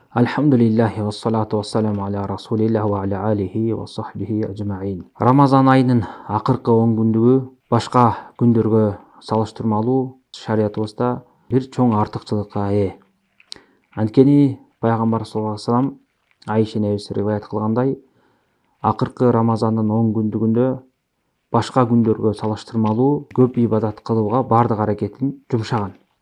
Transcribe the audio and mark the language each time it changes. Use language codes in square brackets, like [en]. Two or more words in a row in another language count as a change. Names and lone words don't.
[ar] الحمد لله والصلاة والسلام على رسول الله وعلى آله وصحبه أجمعين. [ky] Рамазан айынын акыркы 10 күндүгү башка күндөргө салыштырмалуу шариятыбызда бир чоң артыкчылыкка ээ. Анткени пайгамбар [ar] صلى الله عليه وسلم [ky] Айша энебиз риваят кылгандай, акыркы Рамазандын 10 күндүгүндө башка күндөргө салыштырмалуу көп ибадат кылууга бардык аракетин жумшаган.